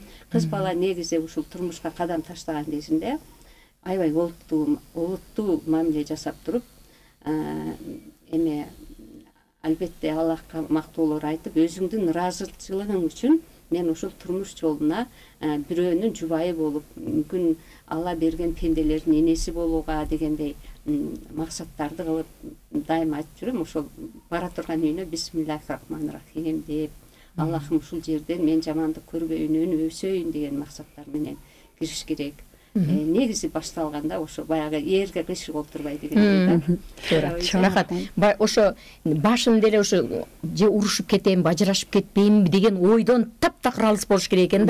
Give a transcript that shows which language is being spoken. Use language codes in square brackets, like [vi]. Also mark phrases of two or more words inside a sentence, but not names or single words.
[ky] Кыз бала негизи ушул турмушка кадам таштаган кезинде аябай олуттуу мамиле жасап туруп, эме албетте Аллахка мактоолор айтып, өзүңдүн ыраазычылыгың үчүн мен ушул турмуш жолуна бирөөнүн жубайы болуп, мүмкүн Алла берген пенделердин энеси болууга дегендей максаттарды кылып дайым айтып жүрөм. Ошол бара турган үйүнө [ar] بسم الله الرحمن الرحيم [ky] деп, Аллахым ушул жерден мен жамандык көрбөйүн, өсөйүн деген максаттар менен кириш керек. Негизи башталганда ошо баягы эрге кышык олтурбай деген Рахат, ошо башында эле ошо же урушуп кетем, ажырашып кетпеймби деген ойдон таптакыр алыс болуш керек экен да.